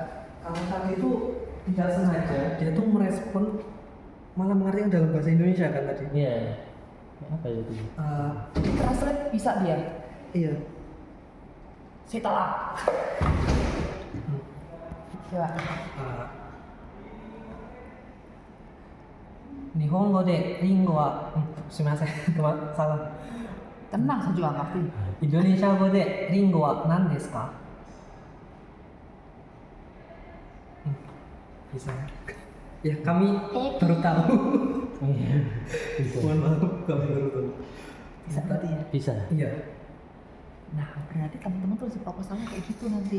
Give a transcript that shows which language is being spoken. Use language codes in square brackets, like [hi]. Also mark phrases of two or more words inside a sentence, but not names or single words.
[id] Kalau tadi itu tidak sengaja dia tuh merespon malah mengartikan dalam bahasa Indonesia kan tadi. Iya. Apa itu? Translate bisa dia. Iya. Setelah. Coba. [ja] 日本語でリンゴは、すみません、salah. [id] Tenang, saya juga ngerti. [ja] Indonesia 語でリンゴは何ですか? [id] Bisa. Ya, kami baru tahu. Mohon maaf, kami baru tahu. Bisa berarti ya? Bisa. Iya. Nah, berarti teman-teman tuh si proposalnya kayak gitu nanti.